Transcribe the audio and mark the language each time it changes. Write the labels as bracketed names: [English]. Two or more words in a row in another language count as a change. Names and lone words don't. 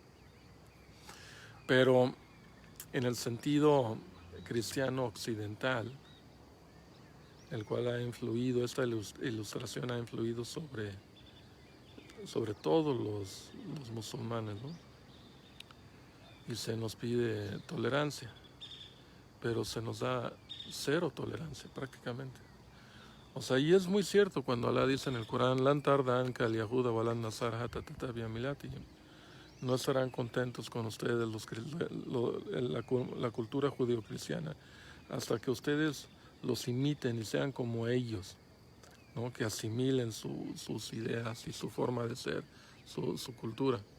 [Spanish] Pero en el sentido cristiano occidental, el cual ha influido, esta ilustración ha influido sobre todos los musulmanes, ¿no? Y se nos pide tolerancia, pero se nos da cero tolerancia prácticamente. O sea, y es muy cierto cuando Allah dice en el Corán, [Arabic] لن ترضى عنك اليهود ولا النصارى حتى تتبع ملتهم. [Spanish] No estarán contentos con ustedes la cultura judío-cristiana hasta que ustedes los imiten y sean como ellos, ¿no? Que asimilen sus ideas y su forma de ser, su cultura.